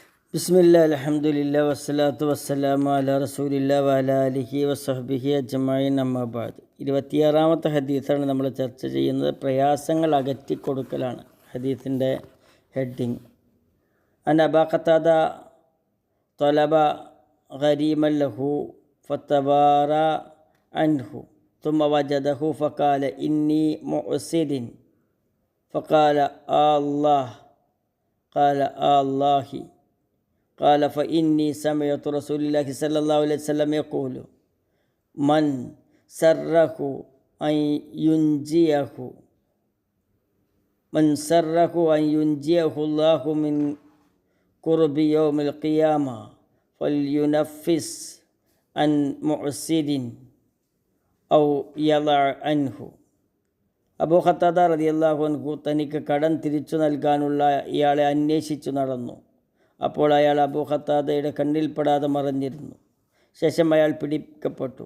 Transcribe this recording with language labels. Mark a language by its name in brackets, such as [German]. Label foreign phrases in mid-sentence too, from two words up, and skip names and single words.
[Arabic] بسم الله الحمد لله والصلاة والسلام على رسول الله وعلى آله وصحبه أجمعين أما بعد. [Malayalam] 26-ാമത്തെ ഹദീസാണ് നമ്മൾ ചർച്ച ചെയ്യുന്നത്. പ്രയാസങ്ങൾ അകറ്റിക്കൊടുക്കലാണ് ഹദീസിൻ്റെ ഹെഡിങ്. [Arabic] عن أبا قتادة طلب غريما له فتوارى عنه ثم وجده فقال إني معسر فقال الله قال الله قال فإني سمعت رسول الله صلى الله عليه وسلم يقول من سره أن ينجيه الله من قرب يوم القيامة فلينفس عن معسر أو يضع عنه. [Malayalam] അബൂ ഖത്താദ [Arabic] رضي الله عنه [Malayalam] തനിക്ക് കടം തിരിച്ചു നൽകാനുള്ള ഇയാളെ അന്വേഷിച്ചു നടന്നു. അപ്പോൾ അയാൾ അബൂ ഖത്താദയുടെ കണ്ണിൽപ്പെടാതെ മറഞ്ഞിരുന്നു. ശേഷം അയാൾ പിടിക്കപ്പെട്ടു.